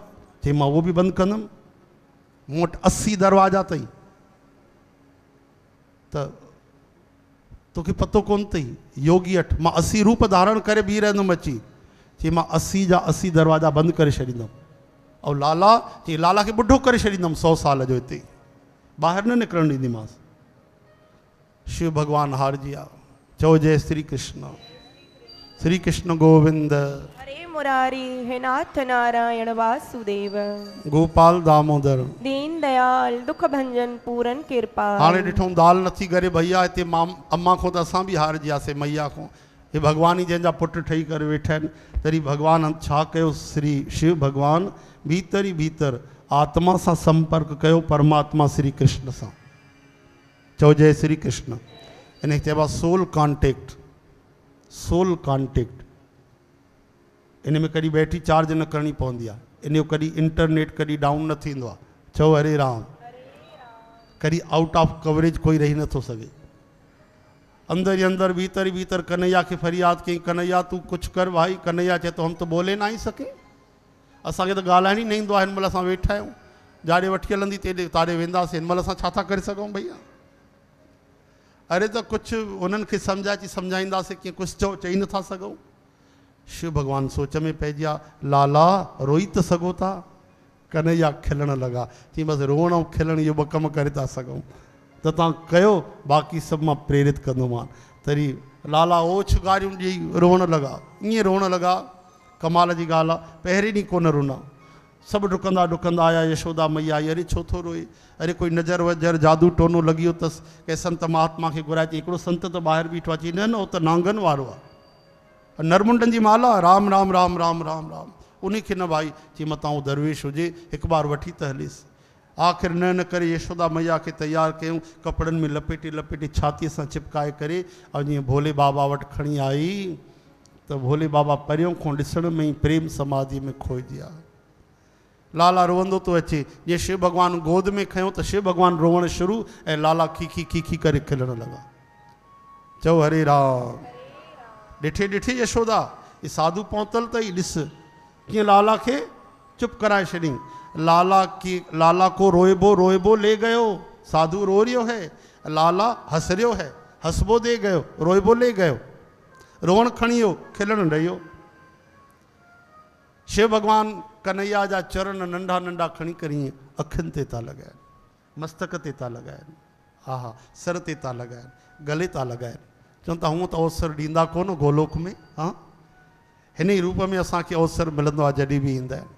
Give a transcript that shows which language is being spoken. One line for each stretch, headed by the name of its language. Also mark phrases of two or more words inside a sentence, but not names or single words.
Sindhi: चई मां उहो बि बंदि कंदुमि। मूं वटि 80 दरवाजा अथई, त तोखे पतो कोन अथई? योगी 8 मां 80 रूप धारण करे बीह रहंदुमि अची। चई मां 80 जा 80 दरवाजा बंदि करे छॾींदुमि। ऐं लाला, चई लाला खे ॿुढो करे छॾींदुमि 100 साल जो, हिते ॿाहिरि न निकिरणु ॾींदीमांसि। शिव भगवान हारजी विया। चओ जय श्री कृष्ण। श्री कृष्ण गोविंद। हरे मुरारी हे नाथ नारायण वासुदेव। गोपाल दामोदर। दीन दयाल दुख भंजन पूरन कृपा। हाणे ॾिठूं दाल नथी करे भैया, हिते अम्मा खां त असां बि हारजी वियासीं, मैया खां। हे भगवान ई जंहिंजा पुट ठही करे वेठा आहिनि, तॾहिं भगवान छा कयो? श्री शिव भगवान भीतर ई भीतर आत्मा सां संपर्क कयो, परमात्मा श्री कृष्ण सां। चओ जय श्री कृष्ण। इन चइबो आहे
English: soul contact. soul contact
Sindhi: इन में कॾहिं
English: battery charge
Sindhi: न करणी पवंदी आहे, इन जो कॾहिं इंटरनेट कॾहिं डाउन न थींदो आहे। चओ हरे राम। करी
English: out of coverage
Sindhi: कोई रही नथो सके।
Hindi: अंदर ही अंदर भीतर ही भीतर कन्हैया के फरियाद कई, कन्हैया तू कुछ कर भाई। कन्हैया चए तो हम तो बोले ना ही सके,
Sindhi: असांखे तो ॻाल्हाइण ई न ईंदो आहे। हिन महिल असां वेठा आहियूं, जाड़े वठी हलंदी तेॾे तारे वेंदासीं, हिन महिल असां छा था करे सघूं भैया। अरे तो कुछ उन्हनि खे सम्झाईंदासीं कीअं, कुछ चई नथा सघूं। शिव भगवान सोच में पइजी विया, लाला रोई त सघो था। कन्हैया खिलण लॻा, चई बसि रोअण ऐं खिलण इहो ॿ कम करे था सघूं त तव्हां कयो, बाक़ी सभु मां प्रेरित कंदोमान। तरी लाला ओछ ॻारियूं ॾेई रोअण लॻा, ईअं रोअण लॻा, कमाल जी ॻाल्हि आहे। पहिरीं ॾींहुं कोन रुना, सभु डुकंदा डुकंदा आया। यशोदा मैया आई, अरे छो थो रोए? अरे कोई नज़र वज़र जादू टोनो लॻी वियो अथसि। कंहिं संत महात्मा खे घुराए, चई हिकिड़ो संत त ॿाहिरि बीठो आहे। चई न न, उहो त नांगनि वारो आहे, नरमुंडनि जी माला, राम राम राम राम राम राम, उन खे न भाई। चई मतां उहो दरवेश हुजे, हिकु बार वठी त हलीसि। आख़िर न करे यशोदा मैया खे तयारु कयूं, कपिड़नि में लपेटे लपेटे छातीअ सां चिपकाए करे, ऐं जीअं भोले बाबा वटि खणी आई त भोले बाबा परियों खां ॾिसण में ई प्रेम समाधि में खोइजी विया। लाला रोअंदो थो अचे, जीअं शिव भॻवानु गोद में खयों त शिव भॻवानु रोअणु शुरू, ऐं लाला खीखी खीखी करे खिलण लॻा। चओ हरे राम। ॾिठे ॾिठे यशोदा ये साधु पहुतल अथई, ॾिस कीअं लाला खे चुप कराए छॾियईं।
Braj: लाला को रोएबो रोएबो ले गयो, साधु रो रहियो है, लाला हंस रहियो है, हंसबो दे गयो, रोएबो ले गयो,
Sindhi: रोअण खणी वियो, खिलण रहियो। शिव भगवान कन्हैया जा चरण नंढा नंढा खणी करे अखियुनि ते था लॻाइनि, मस्तक ते था लॻाइनि, हा हा सर ते था लॻाइनि, गले था लॻाइनि। चवनि था हूअं त अवसर ॾींदा कोन गोलोक में, हा हिन ई रूप में असांखे अवसर मिलंदो आहे जॾहिं बि ईंदा आहिनि।